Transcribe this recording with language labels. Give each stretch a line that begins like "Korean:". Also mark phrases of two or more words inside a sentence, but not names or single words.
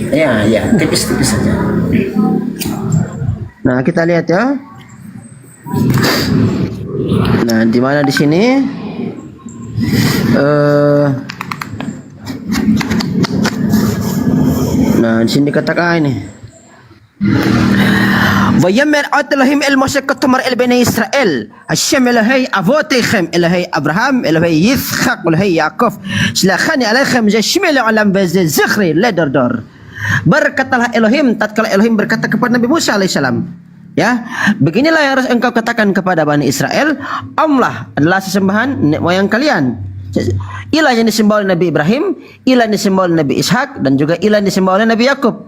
Indonesian: Ya, tipis-tipis saja. Nah, kita lihat ya. Nah, di mana di sini? Nah, di sini katakan ini.
Hebrew: ויאמר עוד אלוהים אל משה כתאמר אל בני ישראל השם אלוהי אבותיכם אלוהי אברהם אלוהי יצחק אלוהי יעקב שלחני עליכם זה שמי לעולם וזה זכרי לדור.
Indonesian: Berkatalah Elohim tatkala Elohim berkata kepada Nabi Musa alaihissalam, ya, beginilah yang harus engkau katakan kepada Bani Israel, Allah adalah sesembahan nenek moyang kalian. Ilah yang disembah oleh Nabi Ibrahim, ilah yang disembah oleh Nabi Ishak, dan juga ilah yang disembah oleh Nabi Yakub.